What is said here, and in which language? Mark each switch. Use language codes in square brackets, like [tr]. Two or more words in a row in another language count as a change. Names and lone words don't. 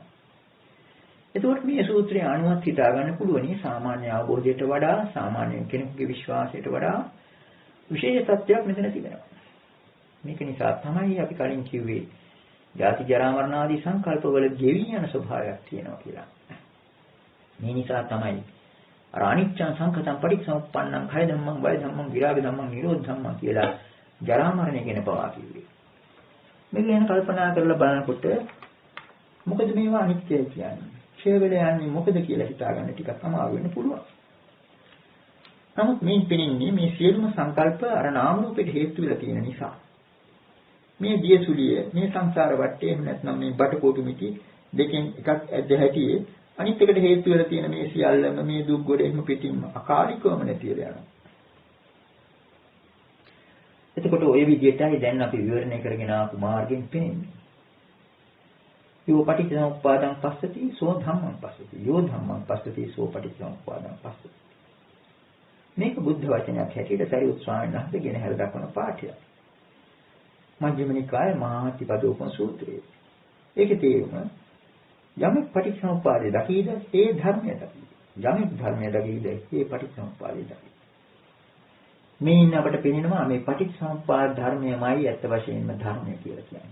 [si] එතකොට මේ සූත්‍රය අනුවත් හිතා ගන්න පුළුවනි සාමාන්‍ය අවබෝධයට වඩා සාමාන්‍ය කෙනෙකුගේ විශ්වාසයට වඩා විශේෂ තත්ත්වයක් මෙතන තිබෙනවා. මේක නිසා තමයි අපි කලින් කිව්වේ ජාති ජරා මරණ ආදී සංකල්පවල ගෙවි යන ස්වභාවයක් තියෙනවා කියලා. මේ නිසා තමයි අර [pi] අනිච්චං සංඛතං පටිච්චසමුප්පන්නං khය ධම්මං වය ධම්මං විරාග ධම්මං නිරෝධ ධම්මං [si] කියලා ජරා මරණය ගැන පවා කිව්වේ. මේක ගැන කල්පනා කරලා බලනකොට මොකද මේවා අනිත්‍යයි කියන්නේ? ක්ෂය වෙලා යන්නේ මොකද කියලා හිතාගන්න ටිකක් අමාරු වෙන්න පුළුවන්. නමුත් මේ පෙනෙන්නේ මේ සියලුම සංකල්ප අර නාම රූපෙට හේතු වෙලා තියෙන නිසා. මේ දියසුලිය මේ සංසාර වටේ එහෙම නැත්නම් මේ බටකොටු මිටි දෙකෙන් එකක් ඇද්ද හැටියේ අනිත් එකට හේතු වෙලා තියෙන මේ සියල්ලම මේ දුක් ගොඩ එහෙම පිටින්ම අකාලිකවම නැති වෙලා යනවා. එතකොට ওই විදිහටයි දැන් අපි විවරණය කරගෙන ආපු මාර්ගයෙන් පෙනෙන්නේ. [pi] යෝ පටිච්චසමුප්පාදං පස්සති සෝ ධම්මං පස්සති යෝ ධම්මං පස්සති සෝ පටිච්චසමුප්පාදං පස්සති. [si] මේක බුද්ධ වචනයක් හැටියට සරියුත් ස්වාමීන් වහන්සේ ගෙන හැර දක්වන පාඨයක්. මජ්ක්‍ධිම නිකායේ මහාතිපදෝපම සූත්‍රයේ. ඒකේ තේරුම යමෙක් පටිච්චසමුප්පාදේ දකීද ඒ ධර්මය දකී. යමෙක් ධර්මය දකීද ඒ පටිච්චසමුප්පාදේ දකී. මේ ඉන්න අපට පෙනෙනවා මේ පටිච්චසමුප්පාද ධර්මයමයි ඇත්ත වශයෙන්ම ධර්මය කියලා කියන්නේ.